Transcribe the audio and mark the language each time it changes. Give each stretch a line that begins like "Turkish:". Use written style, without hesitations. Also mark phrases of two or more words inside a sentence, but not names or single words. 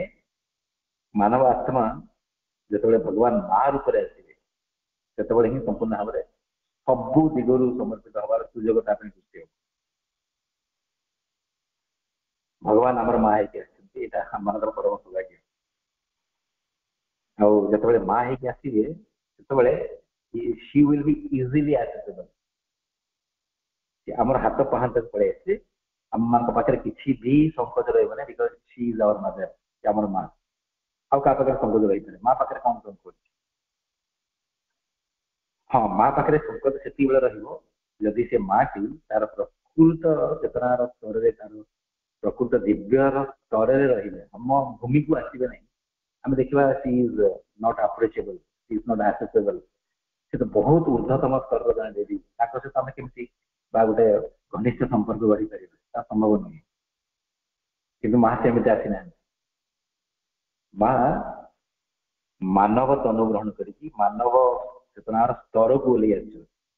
Odia: ମାନବ ଆତ୍ମା ଯେତେବେଳେ ଭଗବାନ ମା ରୂପରେ ଆସିବେ, ସେତେବେଳେ ହିଁ ସମ୍ପୂର୍ଣ୍ଣ ଭାବରେ ସବୁ ଦିଗରୁ ସମର୍ପିତ ହେବାର ସୁଯୋଗ ତା ପାଇଁ ସୃଷ୍ଟି ହେବ। ଭଗବାନ ଆମର ମା ହେଇକି ଆସିଛନ୍ତି, ଏଇଟା ଆମମାନଙ୍କର ପରମ ସୌଭାଗ୍ୟ। ଆଉ ଯେତେବେଳେ ମା ହେଇକି ଆସିବେ, ସେତେବେଳେ
English: she will be easily accessible,
Odia: ଆମର ହାତ ପାହାନ୍ତାକୁ ପଳେଇ ଆସିବେ, ଆମମାନଙ୍କ ପାଖରେ କିଛି ବି ସଂକୋଚ ରହିବ ନାହିଁ,
English: because she is our mother,
Odia: ଆମର ମା। ଆଉ କାହା ପାଖରେ ସଂକୋଚ ରହିପାରେ, ମା ପାଖରେ କଣ ସଂକୋଚ? ହଁ, ମା ପାଖରେ ସଂକୋଚ ସେତିକିବେଳେ ରହିବ ଯଦି ସେ ମାଟି ତାର ପ୍ରକୃତ ଚେତନାର ସ୍ତରରେ, ତାର ପ୍ରକୃତ ଦିବ୍ୟର ସ୍ତରରେ ରହିବେ, ଆମ ଭୂମିକୁ ଆସିବେ ନାହିଁ।
English: ଆମେ ଦେଖିବା she is not approachable, she is not accessible,
Odia: ସେ ତ ବହୁତ ଊର୍ଦ୍ଧ୍ୱତମ ସ୍ତରର ଜଣେ ଦେବୀ, ତାଙ୍କ ସହିତ ଆମେ କେମିତି ବା ଗୋଟେ ଘନିଷ୍ଠ ସମ୍ପର୍କ ଗଢିପାରିବା, ତା ସମ୍ଭବ ନୁହେଁ। କିନ୍ତୁ ମା ସେମିତି ଆସିନାହାନ୍ତି। ମା ମାନବ ତନୁ ଗ୍ରହଣ କରିକି ମାନବ ଚେତନାର ସ୍ତରକୁ ଓହ୍ଲେଇ ଆସିଛନ୍ତି।